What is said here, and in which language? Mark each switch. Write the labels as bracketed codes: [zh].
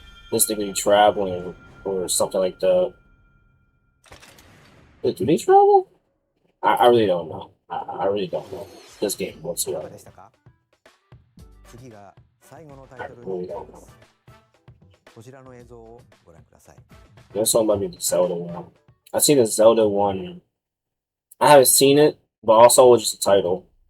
[en] This nigga be traveling or something like that. Do they travel? I really don't know. I really don't know this game whatsoever. [ja] 次が最後のタイトルになります。こちらの映像をご覧ください。 [en] There's something about the Zelda one. I've seen the Zelda one. I haven't seen it, but also it's just a title.